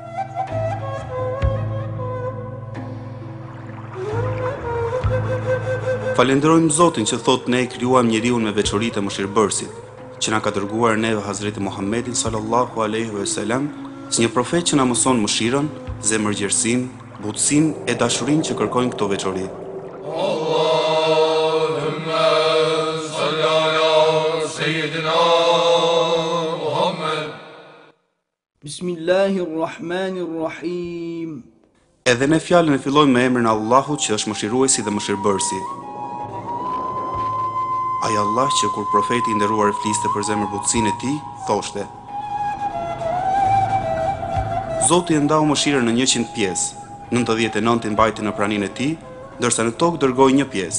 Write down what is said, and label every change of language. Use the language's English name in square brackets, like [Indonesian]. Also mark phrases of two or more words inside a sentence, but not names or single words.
[Albanian] Falenderojmë Zotin që thotë ne e krijuam njeriun me veçoritë e mëshirbërësit, që na ka dërguar neve Hazreti Muhammedin [Arabic] صلى الله عليه وسلم, [Albanian] si një profet që na mëson mëshirën, zemërgjerësinë, butësinë e dashurinë që kërkojnë këto veçori. [Arabic] اللهم صل على سيدنا محمد. Bismillahirrahmanirrahim. [Albanian] Edhe ne fjalën e fillojmë me emrin e Allahut që është mëshiruesi dhe mëshirbërësi. Ai Allah që kur profeti i nderuar fliste për zemërbutësinë e tij, thoshte: Zoti e ndau mëshirën në 100 pjesë, 99 i mbajti në praninë e tij, ndërsa në tokë dërgoi një pjesë.